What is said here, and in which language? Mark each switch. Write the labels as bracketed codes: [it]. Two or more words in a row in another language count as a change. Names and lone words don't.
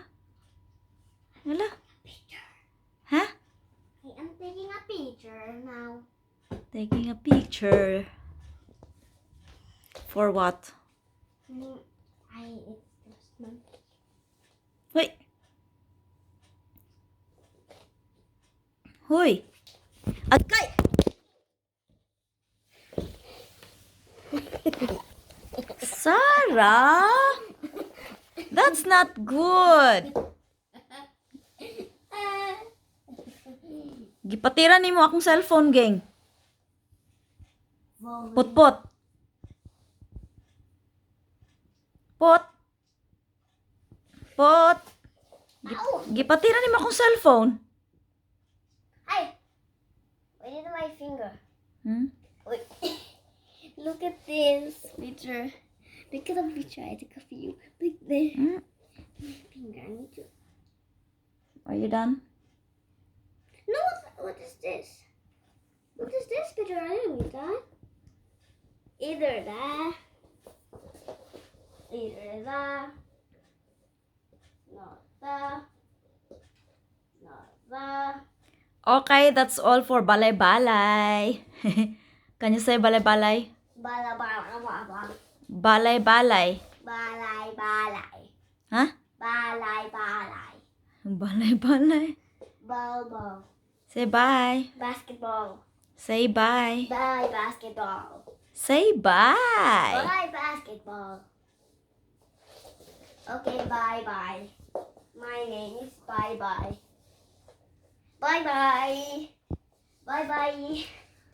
[en] Hala? Ha? I am taking a picture now. Taking a picture. For what? It's just my... Hoy! Hoy! Agkay! Sarah! That's not good. [ceb] Gipatira nimo akong cellphone, geng. Put. Pot. Gipatira nimo akong cellphone. [en] Hi! Why did my finger? Wait. Look at this picture. Look at the picture I took of you. Look there. My finger. I need to... Are you done? No, what is this? What is this picture? I didn't read that. Either that. Not that. Okay, that's all for balay-balay. Can you say balay-balay? Balay-balay. Balay-balay. Balay-balay. Huh? Balay-balay. Balay-balay. Ball. Say bye. Basketball. Say bye. Bye, basketball. Say bye. Bye, basketball. Okay, bye-bye. My name is Bye-bye. Bye-bye.